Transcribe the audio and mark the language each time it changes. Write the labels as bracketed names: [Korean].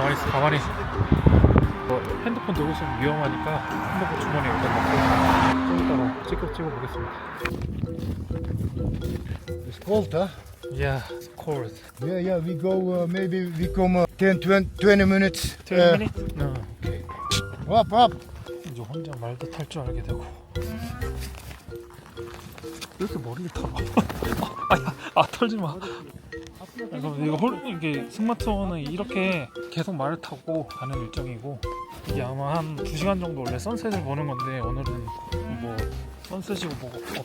[Korean] 가만히 있어. 핸드폰 들고 있으면 위험하니까 핸드폰 주머니에 여기다 넣고 좀 이따가 찍어보겠습니다. [English] It's cold, huh? Yeah, it's cold. Yeah, we go, maybe we come 10, 20 minutes. 20 minutes? No. Okay. Up. [Korean] 이제 혼자 말도 탈 줄 알게 되고. 이렇게 머리를 타봐. 털지 마. 이게 스마트폰은 이렇게 계속 말을 타고 가는 일정이고, 이게 아마 한 2시간 정도 원래 선셋을 보는 건데 오늘은 뭐 선셋이고 뭐고.